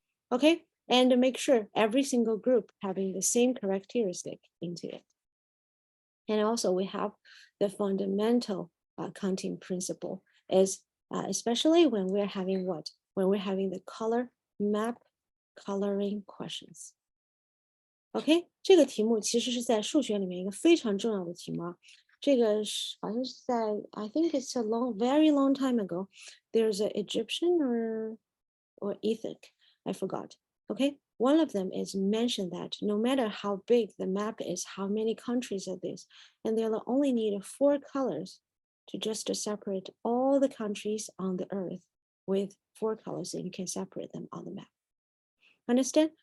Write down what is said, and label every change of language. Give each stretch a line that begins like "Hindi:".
English: Okay, and make sure every single group having the same characteristic into it. And also we have the fundamental counting principle is especially when we're having what? When we're having the color map coloring questions.
Chinese: OK， 这个题目其实是在数学里面一个非常重要的题目啊。这个是好像是在
English: I think it's a very long time ago. There's an Egyptian or Ethic, I forgot. OK, one of them is mentioned that no matter how big the map is, how many countries are this, and they'll only need 4 colors to just separate all the countries on the earth with 4 colors, and you can separate them on the map. Understand?